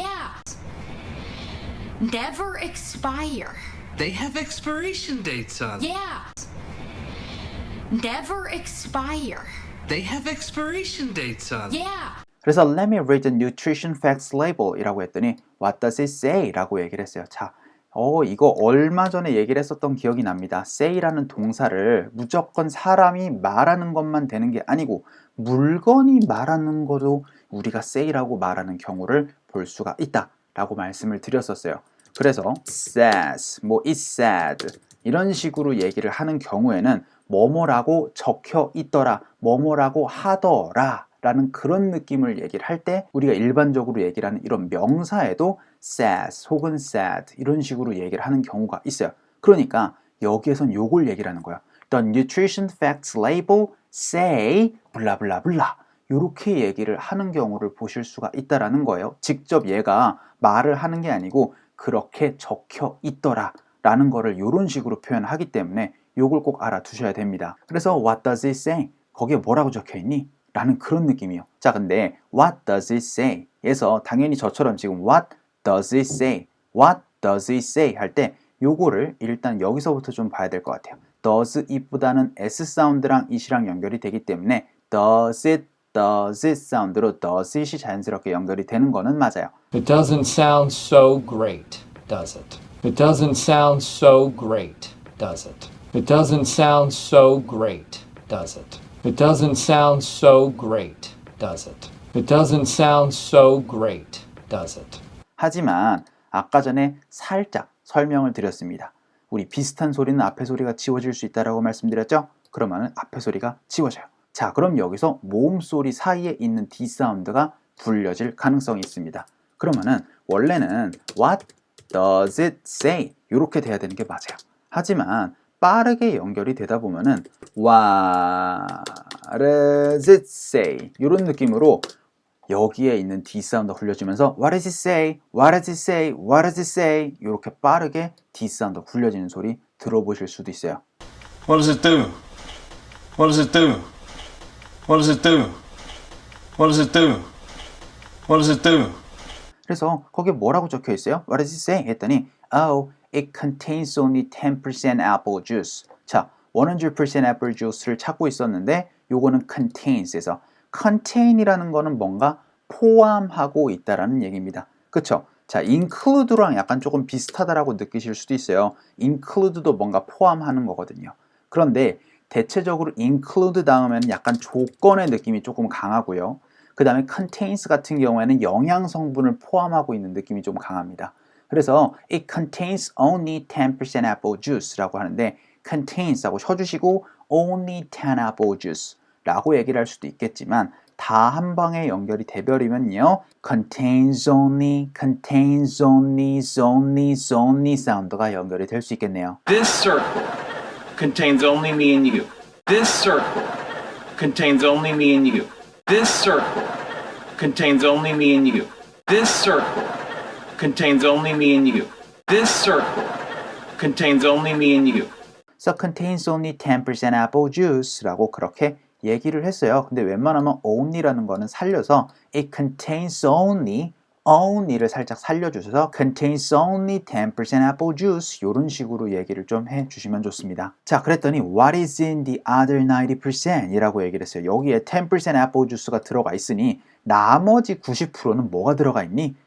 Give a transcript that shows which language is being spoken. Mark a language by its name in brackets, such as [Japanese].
[English] Yeah. Never expire. They have expiration dates on them. Yeah. Never expire. They have expiration dates on them. Yeah. [Korean] 그래서 [English] let me read the nutrition facts label [Korean] 이라고 했더니 [English] what does it say? [Korean] 라고 얘기를 했어요. 자, 이거 얼마 전에 얘기를 했었던 기억이 납니다. say라는 동사를 무조건 사람이 말하는 것만 되는 게 아니고 물건이 말하는 것도 우리가 say라고 말하는 경우를 볼 수가 있다 라고 말씀을 드렸었어요. 그래서 says, 뭐 it said 이런 식으로 얘기를 하는 경우에는 뭐뭐라고 적혀 있더라, 뭐뭐라고 하더라 라는 그런 느낌을 얘기를 할 때 우리가 일반적으로 얘기를 하는 이런 명사에도 says 혹은 said 이런 식으로 얘기를 하는 경우가 있어요. 그러니까 여기에선 요걸 얘기를 하는 거야. [English] The nutrition facts label say [Korean] 블라블라블라 이렇게 얘기를 하는 경우를 보실 수가 있다라는 거예요. 직접 얘가 말을 하는 게 아니고 그렇게 적혀 있더라 라는 거를 이런 식으로 표현하기 때문에 요걸 꼭 알아두셔야 됩니다. 그래서 [English] what does it say? [Korean] 거기에 뭐라고 적혀 있니? 라는 그런 느낌이에요. 자, 근데 [English] what does it say? [Korean] 에서 당연히 저처럼 지금 [English] what does it say? What does it say? [Korean] 할 때 요거를 일단 여기서부터 좀 봐야 될 것 같아요. does it보다는 s 사운드랑 it이랑 연결이 되기 때문에 does it 사운드로 does it이 자연스럽게 연결이 되는 거는 맞아요. [English] It doesn't sound so great, does it? It doesn't sound so great, does it? It doesn't sound so great, does it? It doesn't sound so great, does it? It doesn't sound so great, does it? [Korean] 하지만 아까 전에 살짝 설명을 드렸습니다. 우리 비슷한 소리는 앞에 소리가 지워질 수 있다고 말씀드렸죠? 그러면 앞에 소리가 지워져요. 자, 그럼 여기서 모음 소리 사이에 있는 D 사운드가 불려질 가능성이 있습니다. 그러면은 원래는 [English] What does it say? [Korean] 이렇게 돼야 되는 게 맞아요. 하지만 빠르게 연결이 되다 보면은 [English] What does it say? [Korean] 이런 느낌으로 여기에 있는 D 사운드가 굴려지면서 [English] What does it say? What does it say? What does it say? [Korean] 이렇게 빠르게 D 사운드가 굴려지는 소리 들어보실 수도 있어요. [English] What does it do? What does it do? What does it do? What does it do? What does it do? [Korean] 그래서 거기에 뭐라고 적혀 있어요? [English] What does it say? [Korean] 했더니 [English] Oh, it contains only 10% apple juice. [Korean] 자, 100% apple juice를 찾고 있었는데 요거는 contains에서 contain이라는 거는 뭔가 포함하고 있다라는 얘기입니다. 그쵸? 자, include랑 약간 조금 비슷하다라고 느끼실 수도 있어요. include도 뭔가 포함하는 거거든요. 그런데 대체적으로 include 다음에는 약간 조건의 느낌이 조금 강하고요. 그 다음에 contains 같은 경우에는 영양 성분을 포함하고 있는 느낌이 좀 강합니다. 그래서 [English] it contains only 10% apple juice [Korean] 라고 하는데 contains하고 쳐주시고 only 10 apple juice라고 얘기를 할 수도 있겠지만 다 한 방에 연결이 돼버리면요 contains only, contains only, only, only 사운드가 연결이 될 수 있겠네요. [English] This circle contains only me and you. This circle contains only me and you. This circle contains only me and you. This circle contains only me and you. This circle contains only me and you. So contains only 10% apple juice라고 [Korean] 그렇게 얘기를 했어요. 근데 웬만하면 only라는 거는 살려서 it contains only를 살짝 살려주셔서 [English] contains only 10% apple juice [Korean] 이런 식으로 얘기를 좀 해주시면 좋습니다. 자, 그랬더니 [English] what is in the other 90% [Korean] 이라고 얘기를 했어요. 여기에 10% apple juice가 들어가 있으니 나머지 90%는 뭐가 들어가 있니?